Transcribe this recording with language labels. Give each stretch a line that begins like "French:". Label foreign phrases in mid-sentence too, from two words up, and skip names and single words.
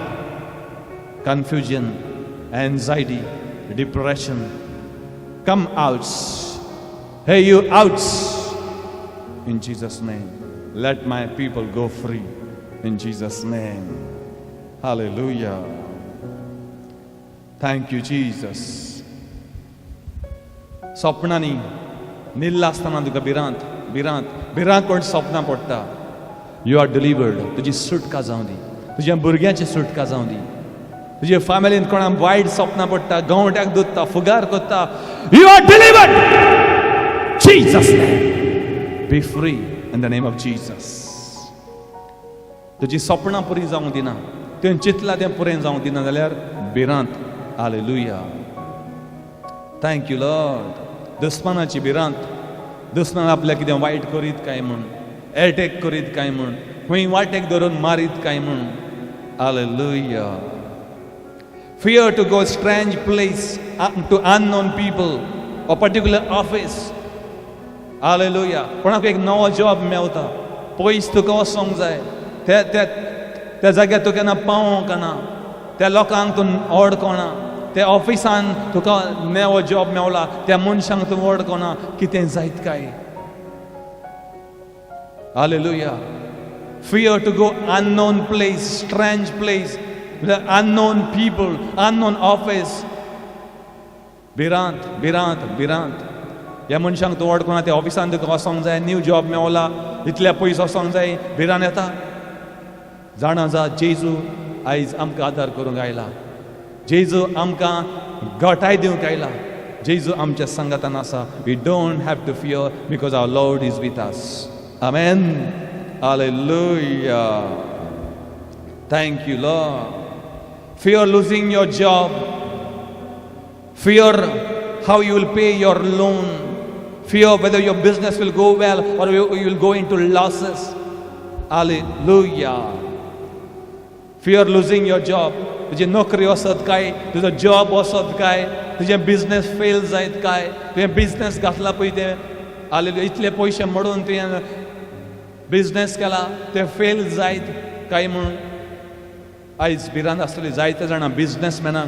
English: Confusion, anxiety, depression. Come out. Hey, you out. In Jesus' name. Let my people go free. In Jesus' name. Hallelujah. Thank you, Jesus.
Konkani: सपनांनी न्हिदला आसतना तुका भिरांत कोण सपनां पडटा.
English: You are delivered.
Konkani: तुजी सुटका जावं दी, तुज्या भुरग्यांची सुटका जावं दी, तुजे फॅमिलीन कोणाक वायट सपनां पडटा, गवंट्याक दोत्ता, फुगार कोत्ता,
English: You are delivered. Jesus name. Be free in the name of Jesus.
Konkani: तुजी सपनां पुरी जावंक दिना, तुवें चिंतलां तें पुरें जावंक दिना जाल्यार भिरांत.
English: Hallelujah. Thank you Lord.
Konkani: दुस्मानाची भिरांत. दुस्मान आपल्याक कितें वायट करीत काय म्हूण, एटॅक करीत काय म्हूण, खंय वाटेक धरून मारीत काय म्हूण.
English: हालेलुया. Fear to go strange place, to unknown people, or particular office. Hallelujah.
Konkani: कोणाक एक नवो जॉब मेवता, पयस तुका वचोंक जाय, त्या जाग्यार तुका केन्ना पावोंक ना, त्या लोकांक तूं वळखना, त्या ऑफिसान तुका नवो जॉब मेवला, त्या मनशांक तूं वळखना, कितें जायत काय.
English: Hallelujah. Fear to go unknown place, strange place, unknown people, unknown office.
Konkani: भिरांत, भिरांत, भिरांत. ह्या मनशांक तूं वळखना, त्या ऑफिसान तुका वचोंक जाय,
English: new job
Konkani: मेवला, इतल्या पयस वचोंक जाय, भिरांत येता. जाणा जा, जेजू आयज आमकां आदार करूंक आयला. जेजू आमकां घटाय दिवंक आयला. जेजू आमच्या संगतान आसा.
English: We don't have to fear because our Lord is with us. आमेन. Hallelujah. Thank you, Lord. Fear losing your job. Fear how you will pay your loan. Fear whether your business will go well or you will go into losses. Hallelujah. Fear losing your job.
Konkani: तुझी नोकरी वसत काय, तुजो जॉब वसत काय, तुझे
English: business fail
Konkani: जायत काय, तुवें बिझनेस घातला पळय ते, हालेलुया, इतले पयशे मोडून तुवें बिझनेस केला, ते फेल जायत काय म्हणून आयज भिरांत आसतली जायते जाणां बिझनेसमॅनांक.